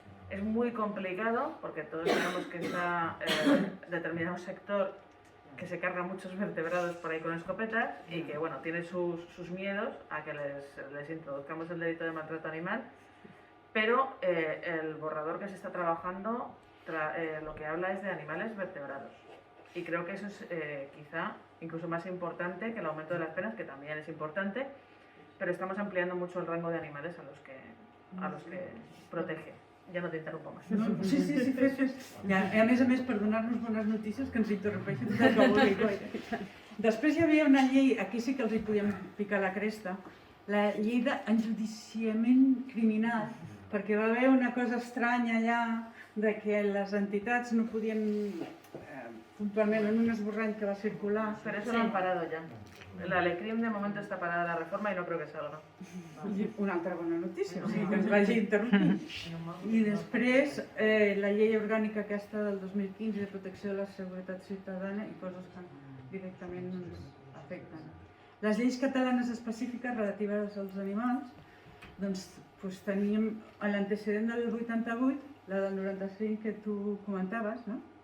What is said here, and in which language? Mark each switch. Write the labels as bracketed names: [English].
[Spanish] Es muy complicado porque todos sabemos que está determinado sector que se carga muchos vertebrados por ahí con escopetas y que bueno, tiene sus miedos a que les introduzcamos el delito de maltrato animal, pero el borrador que se está trabajando lo que habla es de animales vertebrados. Y creo que eso es quizá incluso más importante que el aumento de las penas, que también es importante, pero estamos ampliando mucho el rango de animales a los que protege. [Catalan] Ja no t'interrompo més. No, sí, fes. Ja, a més, per donar-nos bones notícies, que ens interrompeixen tot el que vulgui. Després hi havia una llei, aquí sí que els hi podíem picar la cresta, la llei d'enjudiciament criminal, perquè va haver una cosa estranya allà de que les entitats no podien, puntualment en un esborrany que va circular... [Spanish] Però eso lo han parado ya. La Lecrim de momento está parada la reforma y no creo que salga. [Catalan] Una altra bona notícia, o sigui que ens vagi interrompint. I després la llei orgànica aquesta del 2015 de protecció de la seguretat ciutadana i coses que directament ens afecten. Les lleis catalanes específiques relatives als animals, doncs teníem l'antecedent del 88, la del 95 que tu comentaves, no?